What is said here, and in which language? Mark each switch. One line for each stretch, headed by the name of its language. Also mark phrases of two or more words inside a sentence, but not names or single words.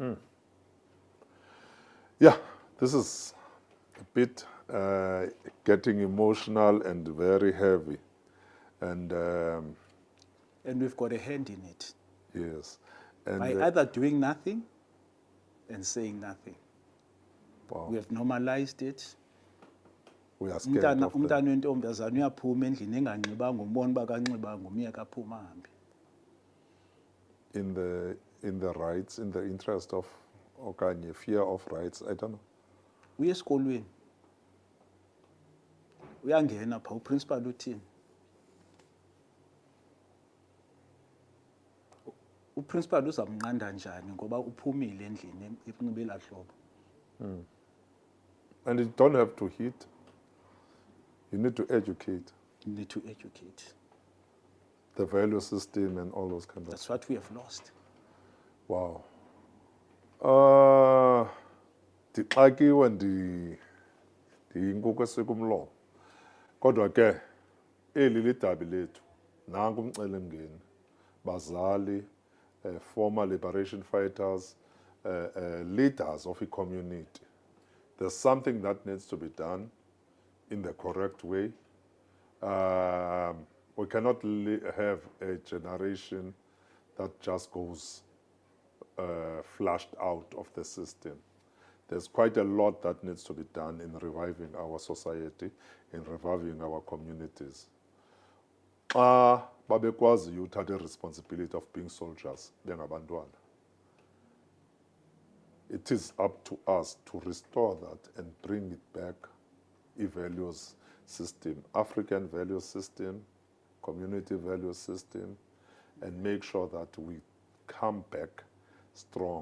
English: Yeah, this is a bit getting emotional and very heavy. And we've got a hand in it. Yes. And by either doing nothing and saying nothing. Wow. We have normalized it. We are scared of them.
Xhosa: Umntana wentombazana uyaphuma endlini enganxibanga umbona uba kanxibanga umyeka aphuma ahambe.
English: In the rights, in the interest of okanye fear of rights, I don't know.
Xhosa: Uye esikolweni. Uyangena pha uprincipal uthini? Uprincipal uzamnqanda njani ngoba uphumile endlini enxibela hlobo.
English: And you don't have to hit. You need to educate. You need to educate. The value system and all those kind of That's what we have lost. Wow.
Xhosa: Ndixakiwe Ndiyinkuku esikumlomo. Kodwa ke eli lidabi lethu nanku umcelimngeni bazali,
English: former liberation fighters, leaders of a community. There's something that needs to be done in the correct way. We cannot have a generation that just goes flushed out of the system. There's quite a lot that needs to be done in reviving our society, in reviving our communities.
Xhosa: Babekwazi uthatha
English: responsibility of being soldiers,
Xhosa: bengabantwana.
English: It is up to us to restore that and bring it back, a values system, African value system, community value system, and make sure that we come back strong.